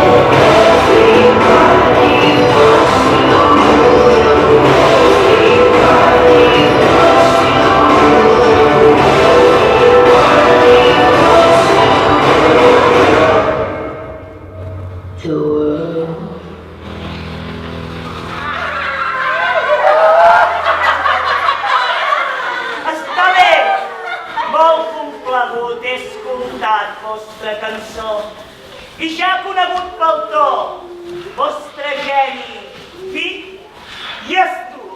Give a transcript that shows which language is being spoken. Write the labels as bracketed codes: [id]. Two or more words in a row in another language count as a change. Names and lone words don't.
[en] Everybody wants to rule the world. Everybody wants to rule the world. [ca] Està bé! Molt complagut he escoltat vostra cançó i ja conegut pel to vostre geni, fit i astuc.